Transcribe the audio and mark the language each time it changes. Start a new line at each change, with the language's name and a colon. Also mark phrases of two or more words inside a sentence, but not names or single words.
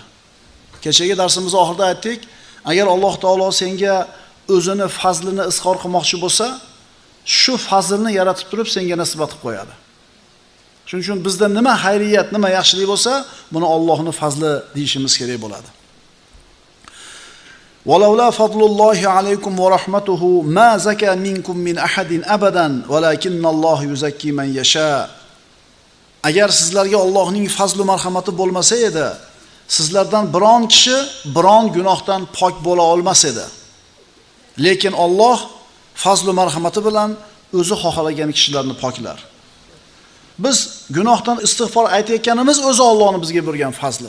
Uzbek: Kechagi darsimiz oxirida aytdik, agar Alloh taolo senga o'zini fazlini izhor qilmoqchi bo'lsa, shu fazlni yaratib turib senga nisbat qilib qo'yadi. Shuning uchun bizda nima xayriyat, nima yaxshilik bo'lsa, buni Allohning fazli deyishimiz kerak bo'ladi.
Arabic: وَلَوْلَا فَضْلُ اللَّهِ عَلَيْكُمْ وَرَحْمَتُهُ مَا زَكَى مِنْكُمْ مِنْ أَحَدٍ أَبَدًا وَلَكِنَّ اللَّهَ يُزَكِّي مَنْ يَشَاءُ.
Uzbek: Agar sizlarga Allohning fazli marhamati bo'lmasa edi, sizlardan biron kishi biron gunohdan pok bo'la olmas edi. Lekin Alloh fazli marhamati bilan o'zi xohlagan kishilarni poklar. Biz gunohdan istig'for aytayotganimiz o'zi Allohning bizga bergan fazli.